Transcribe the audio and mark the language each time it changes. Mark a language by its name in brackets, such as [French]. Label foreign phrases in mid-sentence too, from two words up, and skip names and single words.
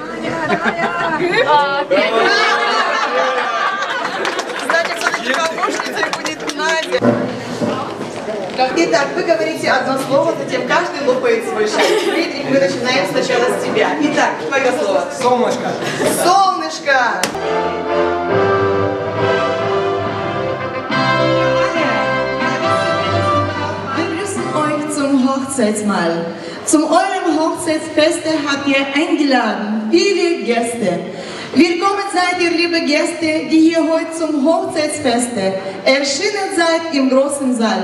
[Russian] Значит, все-таки помощницей будет Надя. Итак, вы говорите одно слово, затем каждый лопает свой шарик. Фридрих, мы начинаем сначала с тебя. Итак, твое слово. Солнышко. Солнышко. [German] Wir begrüßen euch zum Hochzeitsmahl. Zum eurem Hochzeitsfeste habt ihr eingeladen, viele Gäste. Willkommen seid ihr, liebe Gäste, die hier heute zum Hochzeitsfeste erschienen seid im großen Saal.